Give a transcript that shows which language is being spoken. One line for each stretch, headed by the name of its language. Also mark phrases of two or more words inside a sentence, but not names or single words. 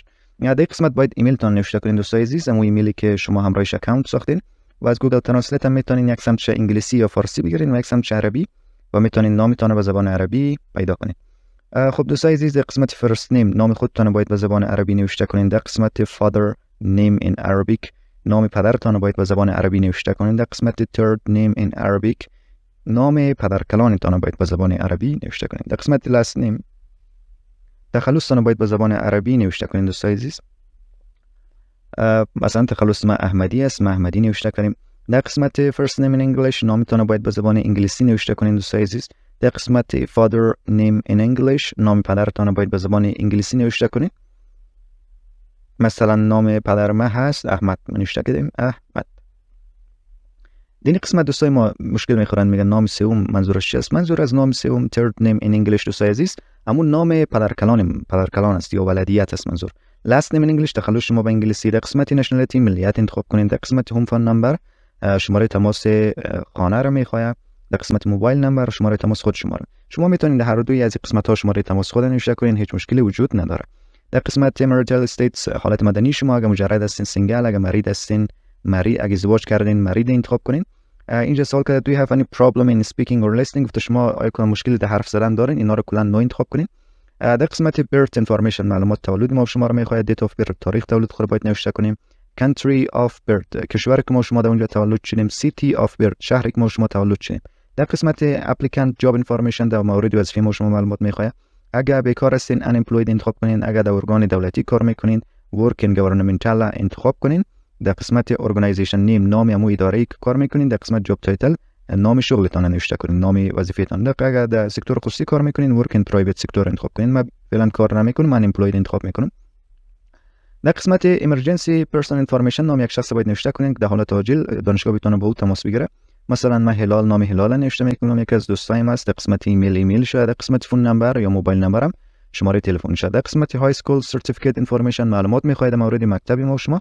Persian: در قسمت باید ایمیل تان نوشته کنین دوستان عزیز، اون ایمیلی که شما همراهش اکانت ساختین و از گوگل ترنسلیت هم میتونین یک سمت انگلیسی یا فارسی بگیرین و یک سمت عربی و میتونین نامتون رو به زبان عربی پیدا کنین. خب دوستان عزیز در قسمت
English: first name
Persian: نام خودتون باید به زبان عربی نوشته کنین. در قسمت
English: father name in Arabic
Persian: نام پدرتان باید به زبان عربی نوشته کنین. در قسمت
English: third name in Arabic
Persian: نام پدرکلانتان باید به زبان عربی نوشته کنین. در قسمت
English: last name
Persian: تخلصتان باید به زبان عربی نوشته کنین دوستان عزیز. مثلا تخلص ما احمدی است، ما احمدی نوشته کنیم. در قسمت
English: first name in English
Persian: نامتان باید به زبان انگلیسی نوشته کنین دوستای عزیز. در قسمت
English: father name in English
Persian: نام پدرتان باید به زبان انگلیسی نوشته کنین. مثلا نام پدر ما هست احمد، نوشته کردیم احمد. این قسمت دوستای ما مشکل میخورن، میگن نام سوم منظورش چیست؟ منظور از نام سوم
English: third name in English
Persian: دوستای عزیز همون نام پدرکلان است یا ولدیت است منظور.
English: last name in English
Persian: تخلص شما به انگلیسی. در قسمت nationality ملیت انتخاب کنین. در قسمت
English: home phone number
Persian: شماره تماس خانه رو میخواد. در قسمت
English: mobile number
Persian: شماره تماس خود شما میتونید هر دوی از این قسمت ها شماره تماس خود نوشته کنین، هیچ مشکلی وجود نداره. در قسمت
English: marital status
Persian: حالت مدنی شما، اگه مجرد هستین سینگل، اگه مرید هستین مری، اگه ازدواج کردین مرید انتخاب کنین. اینجا سوال کرده
English: do you have any problem in speaking or listening،
Persian: گفته شما آیا کدام مشکلی در حرف زدن دارین؟ اینا رو کلا نو انتخاب کنین. در قسمت
English: birth information
Persian: معلومات تولد ما شما رو میخواد.
English: date of birth
Persian: تاریخ تولد خود باید نوشته کنیم.
English: country of birth
Persian: کشوری که ما شما در اونجا تولد شدیم.
English: city of birth
Persian: شهری که ما شما تولد شدیم. در قسمت
English: applicant job information
Persian: در مورد وظیفه ما شما معلومات میخواد. اگر بیکار هستین unemployed انتخاب کنین. اگر در ارگان دولتی کار میکنین
English: work in governmental
Persian: انتخاب کنین. در قسمت
English: organization name
Persian: نام همون اداره‌ای که کار میکنین. در قسمت
English: job title
Persian: نام شغلتان نوشته کنین، نام وظیفه‌تان. اگر در سکتور خصوصی کار میکنین
English: work in private sector
Persian: انتخاب کنین. ما فعلا کار نمیکنم، من employed انتخاب میکنم. در قسمت
English: emergency personal information
Persian: نام یک شخص باید نوشته کنین که در حالت عاجل دانشگاه بتونه با او تماس بگیره. مثلا من هلال، نام هلال نوشته میکنم، یکی از دوستایم است. در قسمت ایمیل شده. در قسمت
English: phone number
Persian: یا
English: mobile number
Persian: شماره تلفن شده. در قسمت
English: high school certificate information
Persian: معلومات میخواید در مورد مکتب ما شما.